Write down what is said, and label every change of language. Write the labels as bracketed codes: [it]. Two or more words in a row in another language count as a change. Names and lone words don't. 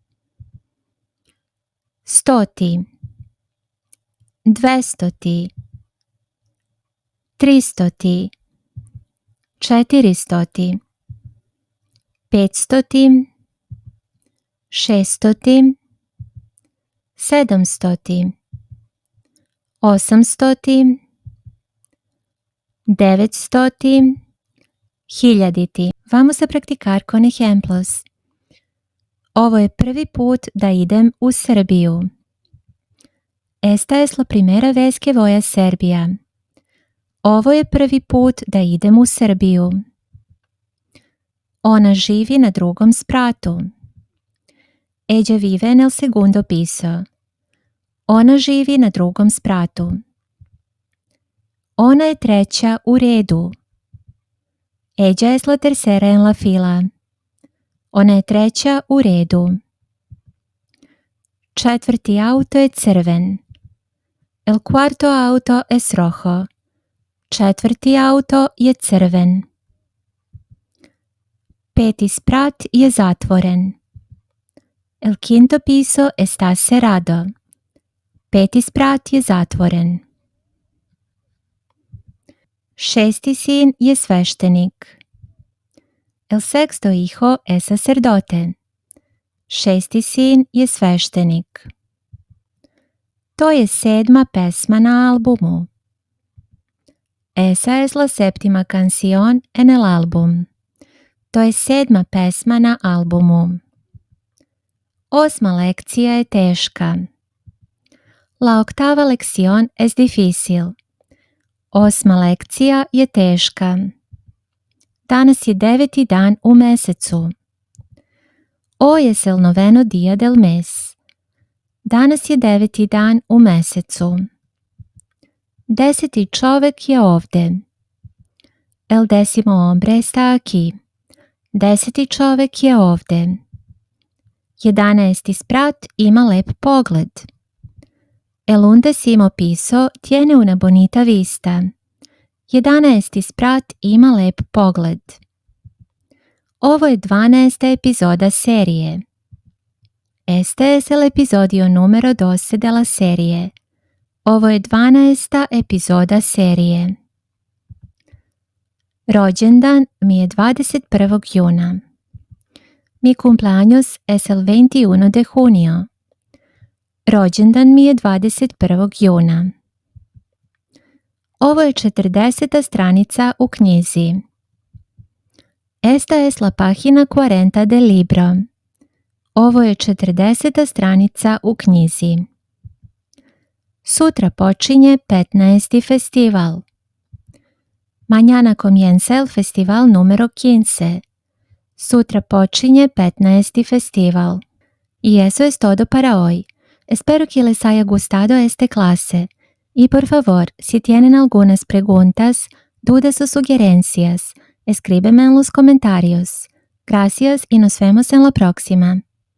[sr] Stoti, 200, 300, 400, 500, 600, 700, 800, 900, 1000. [es] Vamos a practicar con ejemplos. [sr] Ovo je prvi put da idem u Srbiju. [es] Esta es la primera vez que voy a Serbia. [sr] Ovo je prvi put da idem u Srbiju. Ona živi na drugom spratu. [es] Ella vive en el segundo piso. [sr] Ona živi na drugom spratu. Ona je treća u redu. [es] Ella es la tercera en la fila. [sr] Ona je treća u redu. Četvrti auto je crven. [es] El cuarto auto es rojo. [sr] Četvrti auto je crven. Peti sprat je zatvoren. [es] El quinto piso está cerrado. [sr] Peti sprat je zatvoren. Šesti sin je sveštenik. [es] El sexto hijo es sacerdote. [sr] Šesti sin je sveštenik. To je 7. pesma na albumu. [es] Esa es la 7. canción en el álbum. [sr] To je 7. pesma na albumu. 8. lekcija je teška. [es] La octava lección es difícil. [sr] 8. lekcija je teška. Danas je 9. dan u mesecu. [es] Hoy es el 9. día del mes. [sr] Danas je 9. dan u mesecu. 10. čovek je ovde. [es] El 10. hombre está aquí. 10. [sr] čovek je ovde. 11. sprat ima lep pogled. [es] El 11. piso tiene una bonita vista. [sr] 11. sprat ima lep pogled. Ovo je 12. epizoda serie. [es] Este es el episodio número 12 de la serie. [sr] Ovo je 12. epizoda serie. Rođendan mi je 21. juna. [es] Mi cumpleaños es el 21 de junio. [sr] Rođendan mi je 21. juna. Ovo je 40. stranica u knjizi. [es] Esta es la página 40 del libro. [sr] Ovo je 40. stranica u knjizi. Sutra počinje 15. festival. [es] Mañana comienza el festival número 15. [sr] Sutra počinje 15. festival. [es] Y eso es todo para hoy. Espero que les haya gustado esta clase. Y por favor, si tienen algunas preguntas, dudas o sugerencias, escríbeme en los comentarios. Gracias y nos vemos en la próxima.